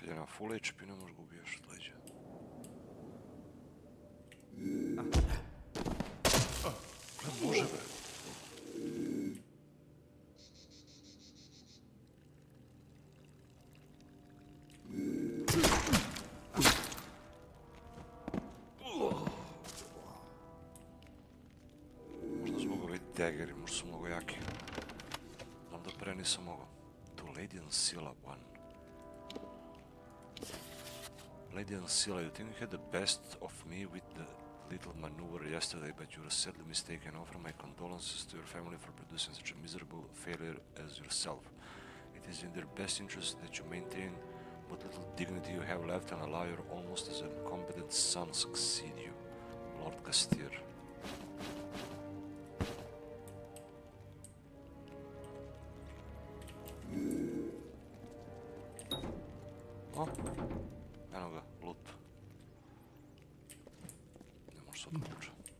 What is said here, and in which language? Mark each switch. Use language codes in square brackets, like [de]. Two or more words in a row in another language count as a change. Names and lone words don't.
[en] full HP, [sr] ne možeš ga ubiješ od leđa. Može be. Možda zbog ovi daggeri, možda su mnogo jaki. Znam da pre nisam mogao. [en] To Lady and Sila 1. Lady and Sila, you think you had the best of me with the little maneuver yesterday, but you were sadly mistaken. I offer my condolences to your family for producing such a miserable failure as yourself. It is in their best interest that you maintain what little dignity you have left and allow your almost as incompetent son succeed you, Lord Castir. [sr] O, eno ga, loot. Ne može se otključiti.